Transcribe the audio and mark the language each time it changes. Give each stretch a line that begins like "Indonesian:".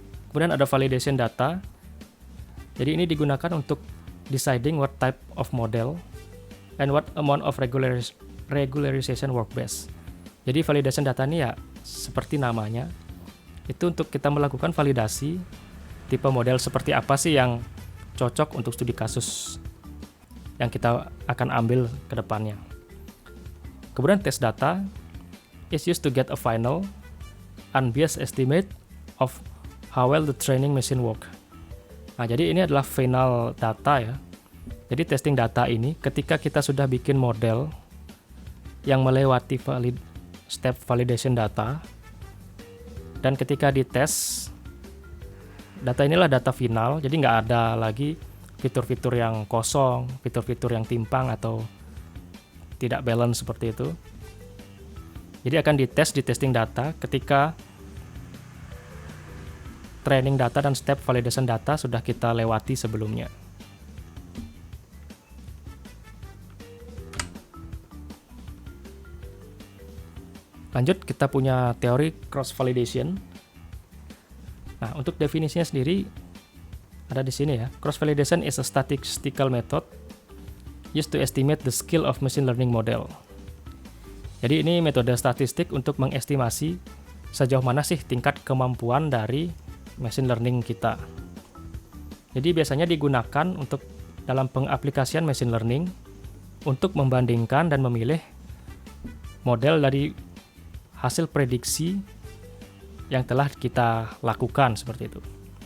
Indonesian: Kemudian ada
English: validation data.
Indonesian: Jadi ini digunakan untuk
English: deciding what type of model and what amount of regularization work best.
Indonesian: Jadi validation data ini ya seperti namanya, itu untuk kita melakukan validasi tipe model seperti apa sih yang cocok untuk studi kasus yang kita akan ambil ke depannya. Kemudian
English: test data is used to get a final, unbiased estimate of how well the training machine work.
Indonesian: Nah, jadi ini adalah final data ya. Jadi testing data ini ketika kita sudah bikin model yang melewati step validation data, dan ketika dites, data inilah data final, jadi nggak ada lagi fitur-fitur yang kosong, fitur-fitur yang timpang atau tidak balance seperti itu. Jadi akan dites di testing data ketika training data dan step validation data sudah kita lewati sebelumnya. Lanjut, kita punya teori cross validation. Nah, untuk definisinya sendiri ada di sini ya.
English: Cross validation is a statistical method used to estimate the skill of machine learning model.
Indonesian: Jadi ini metode statistik untuk mengestimasi sejauh mana sih tingkat kemampuan dari machine learning kita. Jadi biasanya digunakan untuk dalam pengaplikasian machine learning untuk membandingkan dan memilih model dari hasil prediksi yang telah kita lakukan, seperti itu.